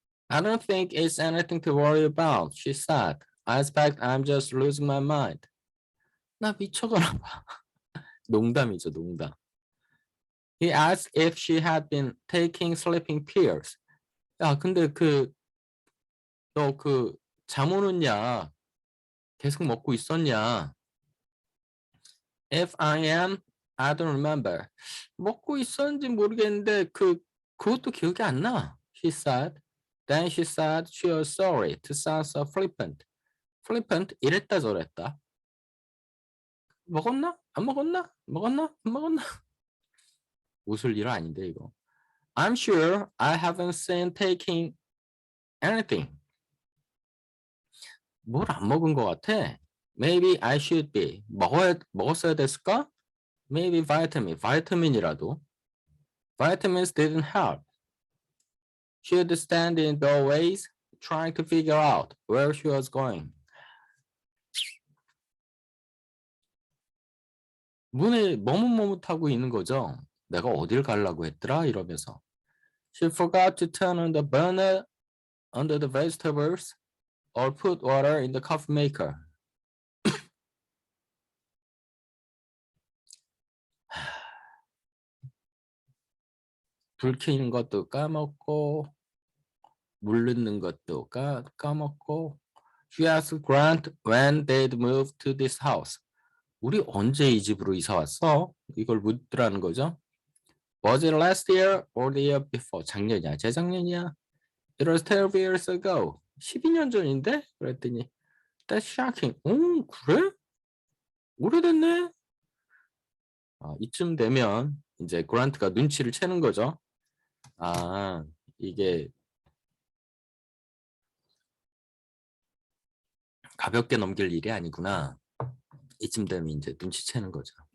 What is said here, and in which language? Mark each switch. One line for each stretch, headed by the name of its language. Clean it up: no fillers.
English: I don't think it's anything to worry about, she said. I expect I'm just losing my mind.
Korean: 나 미쳐가나 봐. 농담이죠, 농담.
English: He asked if she had been taking sleeping pills.
Korean: 야, 근데 너 잠 오는 약 계속 먹고 있었냐?
English: If I am, I don't remember.
Korean: 먹고 있었는지 모르겠는데 그것도 기억이 안 나.
English: She said. Then she said she was sorry to sound so flippant.
Korean: Flippant 이랬다 저랬다. 먹었나? 안 먹었나? 먹었나? 안 먹었나? 웃을 일 아닌데 이거.
English: I'm sure I haven't seen taking anything.
Korean: 뭘 안 먹은 것 같아?
English: Maybe I should be.
Korean: 먹었어야 됐을까?
English: Maybe vitamin.
Korean: 바이타민이라도.
English: Vitamins didn't help. She would stand in doorways trying to figure out where she was going.
Korean: 문에 머뭇머뭇하고 있는 거죠. 내가 어딜 가려고 했더라 이러면서.
English: She forgot to turn on the burner under the vegetables or put water in the coffee maker.
Korean: 불 켜는 것도 까먹고 물 넣는 것도 까먹고.
English: She asked Grant when they'd moved to this house.
Korean: 우리 언제 이 집으로 이사 왔어? 이걸 묻더라는 거죠.
English: Was it last year or the year before?
Korean: 작년이야, 재작년이야?
English: It was 12 years ago.
Korean: 12년 전인데? 그랬더니
English: That's shocking.
Korean: 그래? 오래됐네? 이쯤 되면 이제 그란트가 눈치를 채는 거죠. 아, 이게 가볍게 넘길 일이 아니구나. 이쯤 되면 이제 눈치채는 거죠.